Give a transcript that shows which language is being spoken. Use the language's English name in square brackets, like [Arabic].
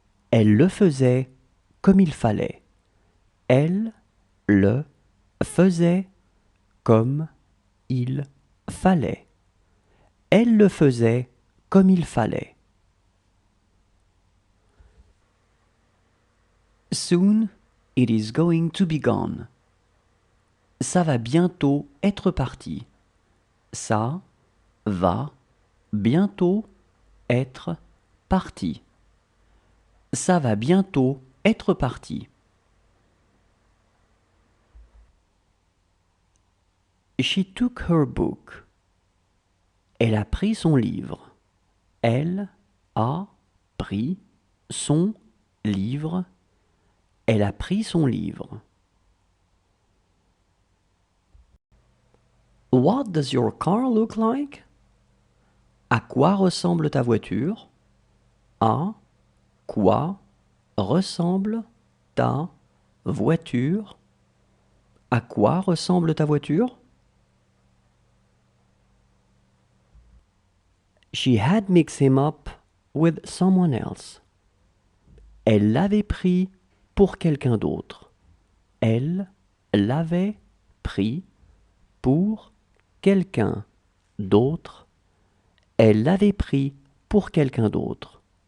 [French] Elle le faisait comme il fallait. Elle le faisait comme il fallait. Elle le faisait comme il fallait. [English] Soon it is going to be gone. [French] Ça va bientôt être parti. Ça va bientôt être parti. Ça va bientôt être parti. [English] She took her book. [French] Elle a pris son livre. Elle a pris son livre. Elle a pris son livre. [English] What does your car look like? [French] À quoi ressemble ta voiture? À quoi ressemble ta voiture. À quoi ressemble ta voiture? [English] She had mixed him up with someone else. [French] Elle l'avait pris pour quelqu'un d'autre. Elle l'avait pris pour quelqu'un d'autre. Elle l'avait pris pour quelqu'un d'autre.